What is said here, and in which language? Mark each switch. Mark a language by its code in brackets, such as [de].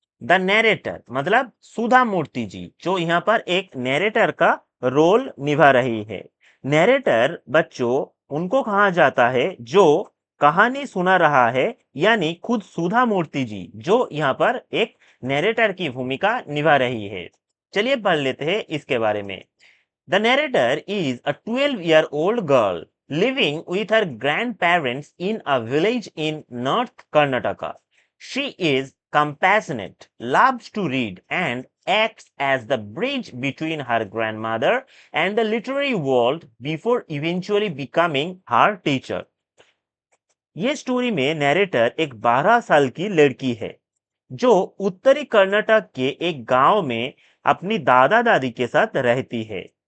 [hi] The narrator मतलब सुधा मूर्ति जी, जो यहाँ पर एक नैरेटर का रोल निभा रही है। नैरेटर बच्चों उनको कहा जाता है जो कहानी सुना रहा है, यानी खुद सुधा मूर्ति जी जो यहाँ पर एक नैरेटर की भूमिका निभा रही है। चलिए पढ़ लेते हैं इसके बारे में। [en] The narrator is a 12-year-old girl living with her grandparents in a village in North Karnataka. She is compassionate, loves to read, and acts as the bridge between her grandmother and the literary world before eventually becoming her teacher। [hi] ये story में narrator एक 12 साल की लड़की है जो उत्तरी कर्नाटक के एक गांव में अपनी दादा दादी के साथ रहती है।